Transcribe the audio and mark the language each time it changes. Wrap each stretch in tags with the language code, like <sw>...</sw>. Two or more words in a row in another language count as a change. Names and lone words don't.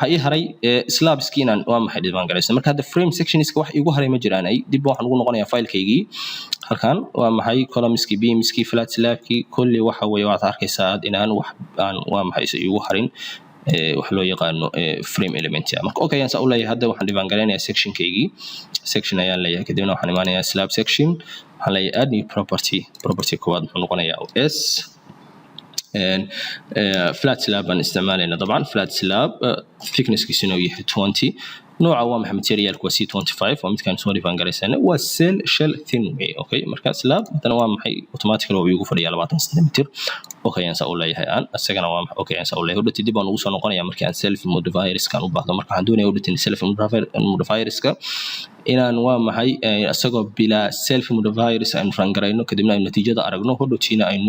<so>ii haray slabski inaan waa maxay define garaysay marka hadda</so> <en>frame sectionska</en> <so>wax igu haray ma jiraan ay dib waxaan ugu noqonayaa file-kaygii halkan waa maxay</so> <en>columnski beamski flat slabki</en> <so>kulli waxa weeye waad arkaysaa inaan wax aan waa maxay igu harin wax loo yaqaano</so> <en>frame element</en> <so>marka okay aan saa u leeyahay hadda waxaan define garaynayaa section ayaan leeyahay kadibna waxaan imaanayaa</so> <en>slab section</en> <so>waxaan leeyahay</so> <en>add new property</en> <so>koowaad wuxuu noqonayaa s</so> <en>flat slab</en> <so>aan isticmaalayna طبعا</so> <en>flat slab thickness</en> <so>kiisuna uu yahay 20 nooca waa maxay materialku waa C25 oo midkaan soo define garaysana waa</so> <en>shell thin</en> <so>way okay marka slab hadana waa maxay automatically oo igu fadhiya 20 cm okay aan saa u leeyahay asagana waa okay aan saa u leeyahay dib aan ugu soo noqonayaa markii aan</so> <en>self modifiers</en> <so>kan u baahdo marka waxaan doonayaa udhatin</so> <en>self modifiers</en> <so>ka inaan waa maxay asagoo bila</so> <en>self modifiers</en> <so>aan run garayno kadibna ay natiijada aragno hodhotiina aynu</so>